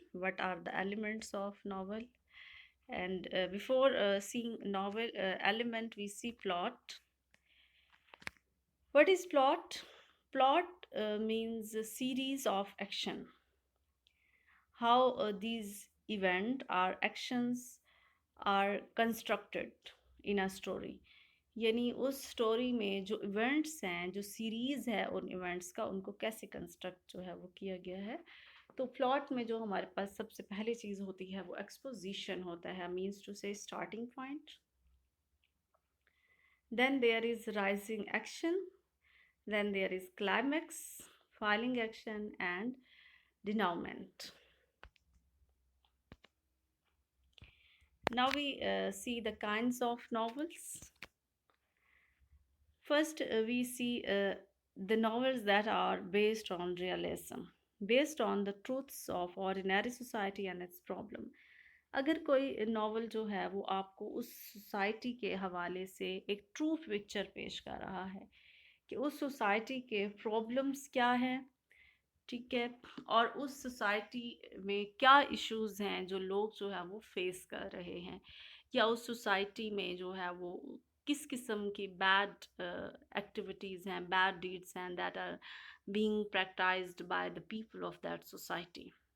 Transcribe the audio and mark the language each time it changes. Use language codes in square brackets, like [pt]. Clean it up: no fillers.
[en] What are the elements of novel? And before seeing novel element, we see plot. What is plot? Plot means a series of action. How these event or actions are constructed in a story. [hi] यानी उस story में जो events हैं, जो series है उन events का, उनको कैसे कंस्ट्रक्ट जो है वो किया गया है. तो प्लॉट में जो हमारे पास सबसे पहली चीज़ होती है वो एक्सपोजिशन होता है, [en] Means to say starting point. Then there is rising action, then there is climax, falling action and denouement. Now we see the kinds of novels. First, we see the novels that are based on realism, based on the truths of ordinary society and its problem. [hi] अगर कोई novel जो है वो आपको उस society के हवाले से एक ट्रू पिक्चर पेश कर रहा है कि उस सोसाइटी के प्रॉब्लम्स क्या हैं, ठीक है, और उस सोसाइटी में क्या इश्यूज़ हैं जो लोग जो है वो फेस कर रहे हैं, या उस सोसाइटी में जो है वो किस किस्म की बैड एक्टिविटीज़ हैं, बैड डीड्स हैं [en] That are being practised by the people of that society.